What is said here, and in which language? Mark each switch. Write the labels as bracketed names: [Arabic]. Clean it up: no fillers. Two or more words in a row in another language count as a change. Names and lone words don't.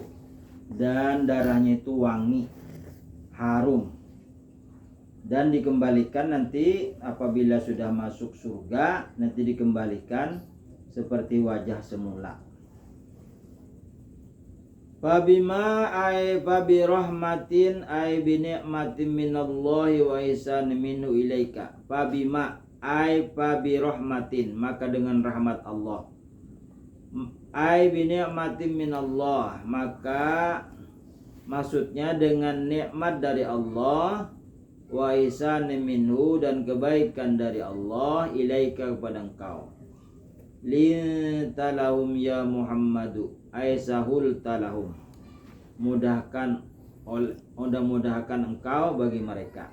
[Indonesian] Dan darahnya itu wangi, harum. Dan dikembalikan nanti apabila sudah masuk surga, nanti dikembalikan seperti wajah semula. [Arabic] فبما أي فبرحمة أي بنعمة من الله وإحسان منه إليك. فبما أي فبرحمة, [Indonesian] maka dengan rahmat Allah. [Arabic] أي بنعمة من الله, [Indonesian] maka maksudnya dengan nikmat dari Allah, [Arabic] وإحسان منه, [Indonesian] dan kebaikan dari Allah, ilaika, kepada engkau. [Arabic] لنت لهم يا محمد أي سهلت لهم, [Indonesian] mudahkan engkau bagi mereka.